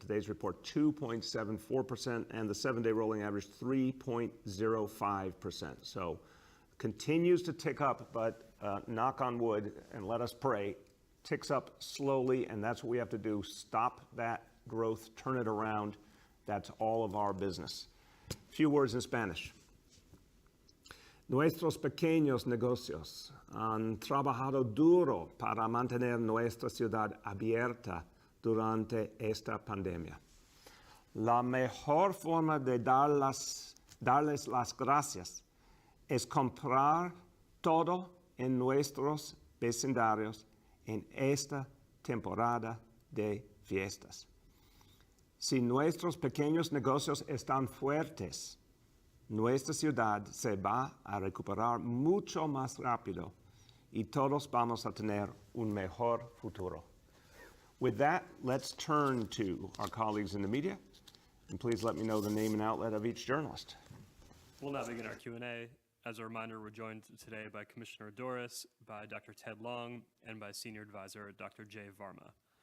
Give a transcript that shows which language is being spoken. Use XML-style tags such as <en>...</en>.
<en>Today's report 2.74%, and the 7-day rolling average 3.05%. So continues to tick up, but knock on wood and let us pray, ticks up slowly, and that's what we have to do. Stop that growth, turn it around. That's all of our business. A few words in Spanish.</en> <es>Nuestros pequeños negocios han trabajado duro para mantener nuestra ciudad abierta durante esta pandemia. La mejor forma de darles las gracias es comprar todo en nuestros vecindarios en esta temporada de fiestas. Si nuestros pequeños negocios están fuertes, nuestra ciudad se va a recuperar mucho más rápido y todos vamos a tener un mejor futuro.</es> <en>With that, let's turn to our colleagues in the media, and please let me know the name and outlet of each journalist. We'll now begin our Q&A. As a reminder, we're joined today by Commissioner Doris, by Dr. Ted Long, and by Senior Advisor Dr. Jay Varma.</en>